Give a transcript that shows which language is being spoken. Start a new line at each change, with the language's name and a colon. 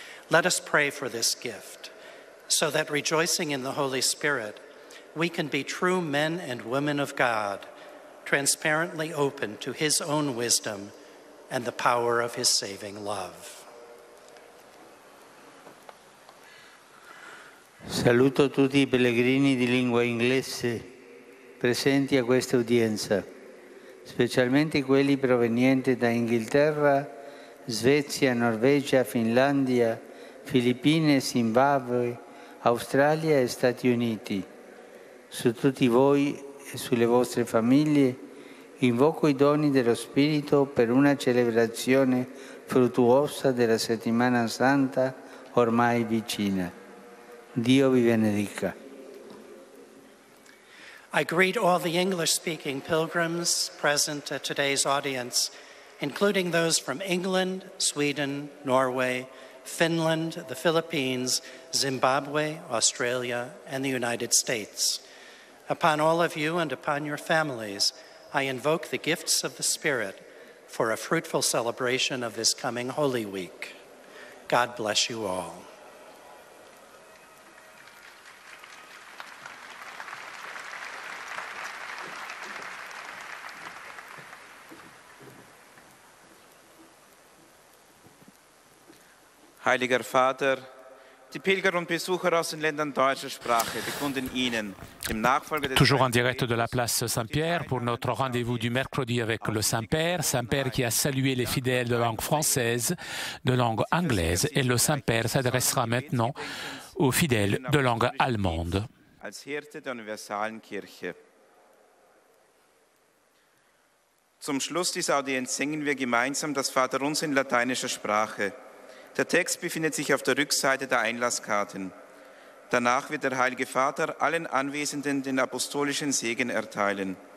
English: Let us pray for this gift, so that rejoicing in the Holy Spirit, we can be true men and women of God, transparently open to his own wisdom and the power of his saving love.
Italian: Saluto tutti I pellegrini di lingua inglese presenti a questa udienza, specialmente quelli provenienti da Inghilterra, Svezia, Norvegia, Finlandia, Filippine, Zimbabwe, Australia e Stati Uniti. Su tutti voi e sulle vostre famiglie invoco i doni dello Spirito per una celebrazione fruttuosa della Settimana Santa ormai vicina. Dio vi benedica.
English: I greet all the English-speaking pilgrims present at today's audience, including those from England, Sweden, Norway, Finland, the Philippines, Zimbabwe, Australia, and the United States. Upon all of you and upon your families, I invoke the gifts of the Spirit for a fruitful celebration of this coming Holy Week. God bless you all.
German: Heiliger Vater, die Pilger und Besucher aus den Ländern deutscher Sprache bekunden Ihnen, dem Nachfolger des
French: Toujours en direct de la place Saint-Pierre pour notre rendez-vous du mercredi avec le Saint-Père qui a salué les fidèles de langue française, de langue anglaise, et le Saint-Père s'adressera maintenant aux fidèles de langue allemande.
German: Als Hirte der universalen Kirche. Zum Schluss dieser Audienz singen wir gemeinsam das Vaterunser in lateinischer Sprache. Der Text befindet sich auf der Rückseite der Einlasskarten. Danach wird der Heilige Vater allen Anwesenden den apostolischen Segen erteilen.